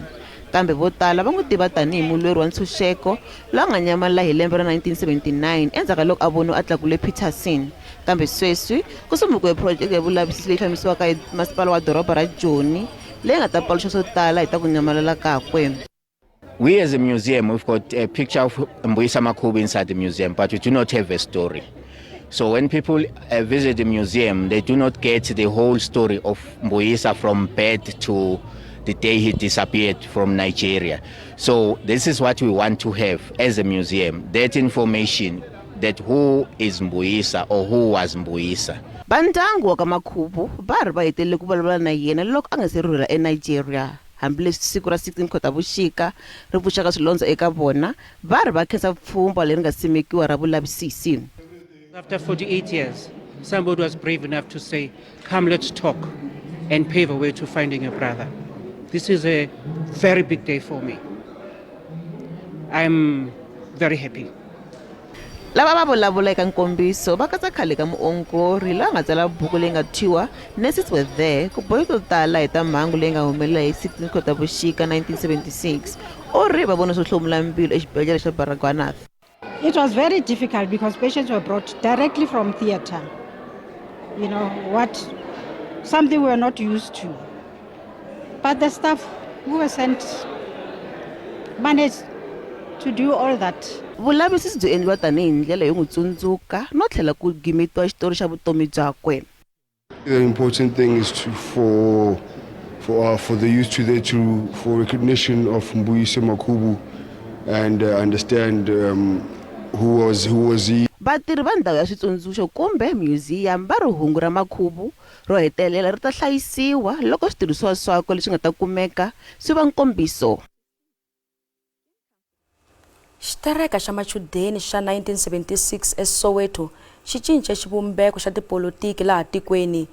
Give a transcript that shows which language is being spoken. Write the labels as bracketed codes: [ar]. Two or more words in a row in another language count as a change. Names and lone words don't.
[ts] Kambe vo tala va n'wi tiva tanihi mulweri wa ntshunxeko loyi a nga nyamalala hi lembe ra 1979 endzhaku loko a voniwa a tlakule Peterson. Kambe sweswi ku sumukiwe project ya vulavisisi leyi fambisiwaka hi masipala wa doroba ra Joni leyi nga ta paluxa swo tala hi ta ku nyamalala kakwe. [en] We as a museum, we've got a picture of Mbuyisa Makhubo inside the museum, but we do not have a story. So when people visit the museum, they do not get the whole story of Mbuyisa from birth to the day he disappeared from Nigeria. So this is what we want to have as a museum, that information, that who is Mbuyisa or who was Mbuyisa. [ts] Bandyangu wa ka Makhubu va ri va hetelele ku vulavula na yena loko a nga se rhurhela eNigeria. Hambileswi siku ra 16 Khotavuxika ri vuxaka swilondza eka vona, va ri va khensa pfhumba leri nga simekiwa ra vulavisisi. [en] After 48 years, somebody was brave enough to say, come, let's talk and pave a way to finding your brother. This is a very big day for me. I'm very happy. [ts] Lava va vulavula eka nkombiso va katsa khale ka muongori la nga tsala buku leyi nga thyiwa Nurses Were There ku bohi to tala hi ta mhangu leyi nga humelela hi 16 Khotavuxika 1976 u ri va vona swo hlomula mbilu exibedhlele xa Baragwanath. [en] It was very difficult because patients were brought directly from theatre. You know, something we were not used to. But the staff who were sent managed to do all that. [ts] Vulavisisi byi endliwa tanihi ndlela yo n'wi tsundzuka no tlhela ku gimetiwa xitori xa vutomi byakwe. [en] The important thing is for the youth for recognition of Mbuyisa Makhubu and understand who was he. [ts] Vatirhi va ndhawu ya switsundzuxo kumbe museum va ri hungu ra Makhubu ro hetelela ri ta hlayisiwa loko switirhisiwa swakwe leswi nga ta kumeka swi va nkombiso. Xitereka xa machudeni xa 1976 eSoweto xi cince xivumbeko xa tipolitiki laha tikweni.